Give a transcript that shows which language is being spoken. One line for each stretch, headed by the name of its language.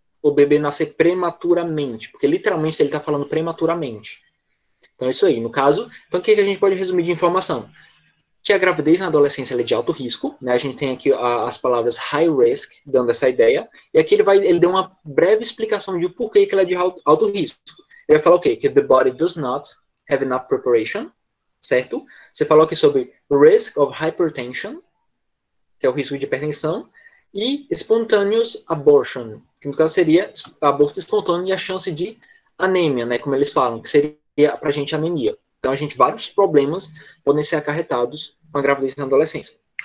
Portuguese: O bebê nascer prematuramente, porque literalmente ele está falando prematuramente. Então é isso aí. No caso, então o que a gente pode resumir de informação? Que a gravidez na adolescência é de alto risco, né? A gente tem aqui as palavras high risk, dando essa ideia, e aqui ele deu uma breve explicação de porquê que ela é de alto risco. Ele vai falar o quê?
English: Que the body does not have enough preparation, certo?
Portuguese: Você falou aqui sobre risk of hypertension, que é o risco de hipertensão, e spontaneous abortion, que no caso seria aborto espontâneo e a chance de anemia, né? Como eles falam, que seria pra gente anemia. Então, vários problemas podem ser acarretados com a gravidez na adolescência.